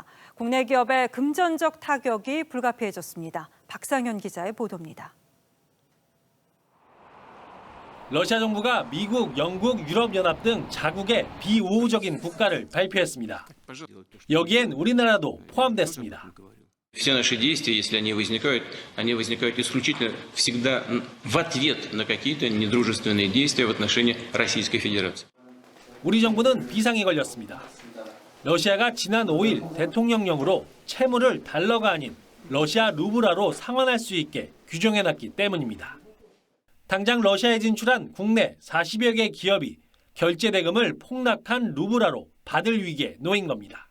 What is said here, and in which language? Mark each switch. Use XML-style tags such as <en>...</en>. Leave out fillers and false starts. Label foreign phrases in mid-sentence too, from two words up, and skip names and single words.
<ko>국내 기업의 금전적 타격이 불가피해졌습니다. 박상현 기자의 보도입니다. 러시아 정부가 미국, 영국, 유럽연합 등 자국의 비우호적인 국가를 발표했습니다. 여기엔 우리나라도 포함됐습니다.</ko> <ru>Все наши действия, если они возникают исключительно всегда в ответ на какие-то недружественные действия в отношении Российской Федерации.</ru> <ko>우리 정부는 비상이 걸렸습니다. 러시아가 지난 5일 대통령령으로 채무를 달러가 아닌 러시아 루블화로 상환할 수 있게 규정해놨기 때문입니다. 당장 러시아에 진출한 국내 40여 개 기업이 결제 대금을 폭락한 루블화로 받을 위기에 놓인 겁니다.</ko>